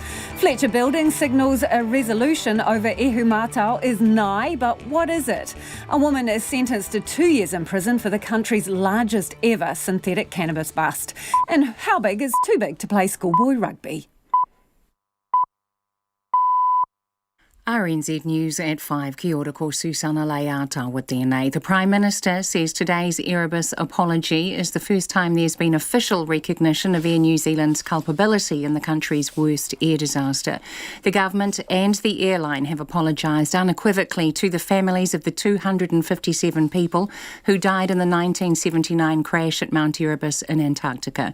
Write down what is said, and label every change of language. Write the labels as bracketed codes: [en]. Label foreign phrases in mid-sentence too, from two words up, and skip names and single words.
[en] Fletcher Building signals a resolution over Ihumātao is nigh, but what is it? A woman is sentenced to 2 years in prison for the country's largest ever synthetic cannabis bust. And how big is too big to play schoolboy rugby? RNZ News at 5. [mi] Kia ora ko [en] Susana Leata with DNA. The Prime Minister says today's Erebus apology is the first time there's been official recognition of Air New Zealand's culpability in the country's worst air disaster. The government and the airline have apologised unequivocally to the families of the 257 people who died in the 1979 crash at Mount Erebus in Antarctica.